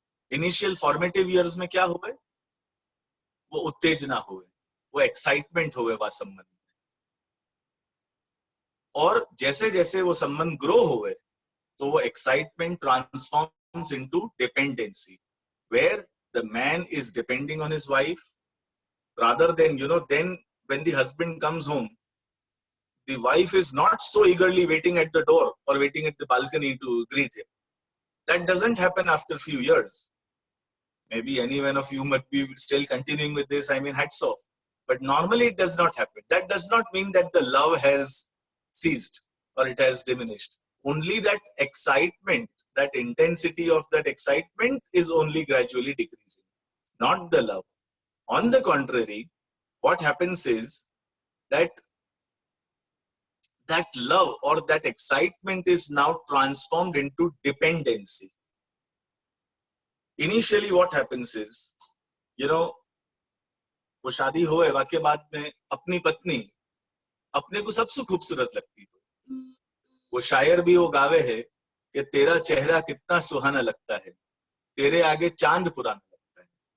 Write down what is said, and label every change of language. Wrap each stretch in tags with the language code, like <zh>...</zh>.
<hi>Initial formative years में क्या हो गए, वो उत्तेजना हुए, वो एक्साइटमेंट हुए वह संबंध में, और जैसे जैसे वो संबंध ग्रो हुए तो वो</hi> <en>Excitement transforms into dependency, where the man is depending on his wife rather than then when the husband comes home, the wife is not so eagerly waiting at the door or waiting at the balcony to greet him. That doesn't happen after few years. Maybe any one of you might be still continuing with this, I mean, hats off. But normally it does not happen. That does not mean that the love has ceased or it has diminished. Only that excitement, that intensity of that excitement is only gradually decreasing, not the love. On the contrary, what happens is that love or that excitement is now transformed into dependency. Initially what happens is,</en> <hi>वो शादी होए वाके बाद में अपनी पत्नी अपने को सबसे खूबसूरत लगती है। वो शायर भी वो गावे है कि तेरा चेहरा कितना सुहाना लगता है, तेरे आगे चांद पुराना लगता है।</hi>